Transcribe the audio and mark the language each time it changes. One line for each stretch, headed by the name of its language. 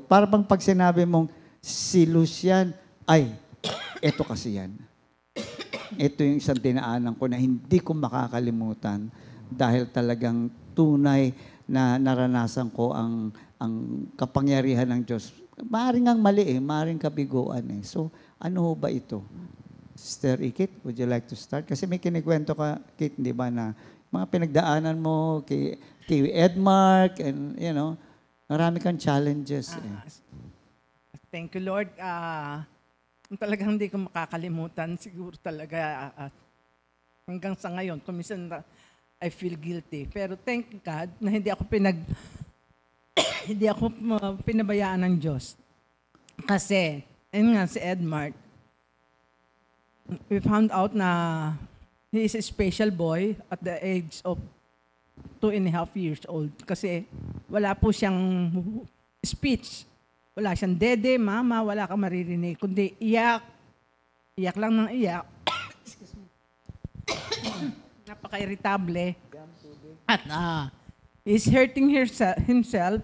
Filipino: Para bang pag sinabi mong, si Lucian, ay, ito kasi yan. Ito yung isang dinaanan ko na hindi ko makakalimutan dahil talagang tunay na naranasan ko ang kapangyarihan ng Diyos. Maaring ang mali maaring kabiguan So, ano ba ito?
English: Sister Ikit, would you like to start?
Filipino: Kasi may kinikwento ka, Kit, di ba, na mga pinagdaanan mo kay Edmark,
English: and, you know,
Filipino: marami kang challenges.
English: Thank you, Lord.
Filipino: Kung talagang hindi ko makakalimutan, siguro talaga hanggang sa ngayon, kung minsan
English: I feel guilty.
Filipino: Pero
English: thank God
Filipino: na hindi ako pinabayaan ng Diyos. Kasi, ayun nga
English: si Edmark, we found out na he is a special boy at the age of 2.5 years old.
Filipino: Kasi wala po siyang speech. Wala siyang dede, mama, wala kang maririnig. Kundi iyak. Iyak lang ng iyak. Napaka-irritable. At
English: he's hurting himself.